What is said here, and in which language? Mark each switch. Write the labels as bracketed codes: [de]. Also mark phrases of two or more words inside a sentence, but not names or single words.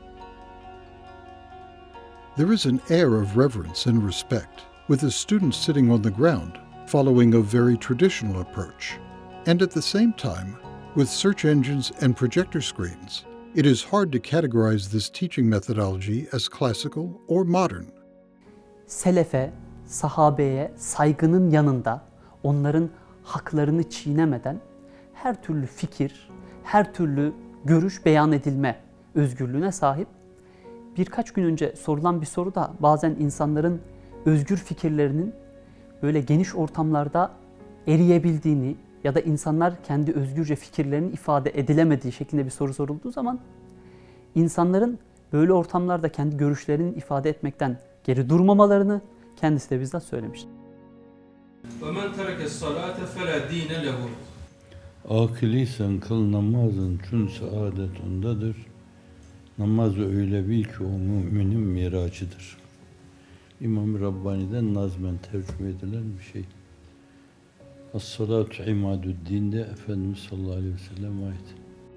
[en] There is an air of reverence and respect, with the students sitting on the ground, following a very traditional approach, and at the same time, With search engines and projector screens, it is hard to categorize this teaching methodology as classical or modern. [tr] Selefe, sahabeye saygının yanında onların haklarını çiğnemeden her türlü fikir, her türlü görüş beyan edilme özgürlüğüne sahip. Birkaç gün önce sorulan bir soru da bazen insanların özgür fikirlerinin böyle geniş ortamlarda eriyebildiğini ya da insanlar kendi özgürce fikirlerini ifade edilemediği şeklinde bir soru sorulduğu zaman insanların böyle ortamlarda kendi görüşlerini ifade etmekten geri durmamalarını kendisi de bizzat söylemiştir. [ar] وَمَنْ تَرَكَ الصَّلَاةَ فَلَا دِينَ لَهُ. [tr] Akılıysan kıl namazın tüm saadet ondadır. Namazı öyle bil ki o müminin miracıdır. İmam-ı Rabbani'den nazmen tercüme edilen bir şey. [ar] الصلاة عماد الدين [tr] Efendimiz [ar] صلى الله عليه وسلم [tr] ait.